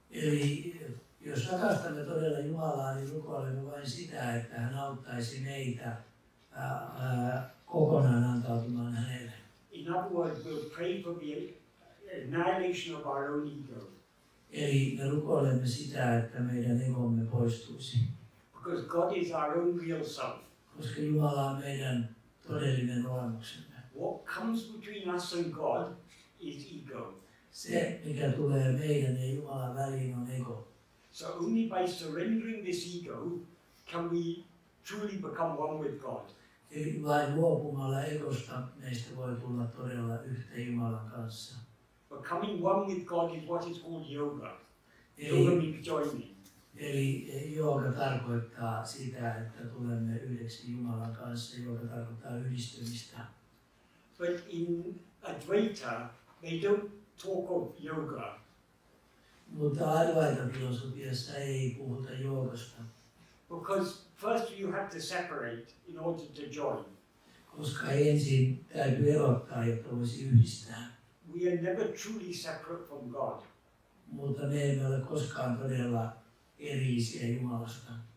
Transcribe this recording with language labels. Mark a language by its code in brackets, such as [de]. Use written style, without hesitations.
[fi] Eli jos rakastamme todella Jumalaa, niin rukoilemme vain sitä, että hän auttaisi meitä kokonaan antautumaan hänelle. [en] In other words, we'll pray for the annihilation of our own ego. [fi] Eli me rukoilemme sitä, että meidän egomme poistuisi. [en] Because God is our own real self. [fi] Koska Jumala on meidän todellinen olemuksemme. [en] What comes between us and God is ego. [fi] Se, mikä tulee meidän ja Jumalan väliin, on ego. [en] So only by surrendering this ego can we truly become one with God. [fi] Eli vain luopumalla egosta meistä voi tulla todella yhteen Jumalan kanssa. [en] Becoming one with God is what is called yoga. Yoga means joining. [fi] Eli jooga tarkoittaa sitä, että tulemme yhdeksi Jumalan kanssa. Jooga tarkoittaa yhdistymistä. [en] But in Advaita, they don't talk of yoga. [fi] Mutta Advaita-filosofiassa ei puhuta joogasta. [en] Because first you have to separate in order to join. [fi] Koska ensin täytyy erottaa, jotta voisi yhdistää. [en] We are never truly separate from God. [fi] Mutta me emme ole koskaan todella erillisiä Jumalasta.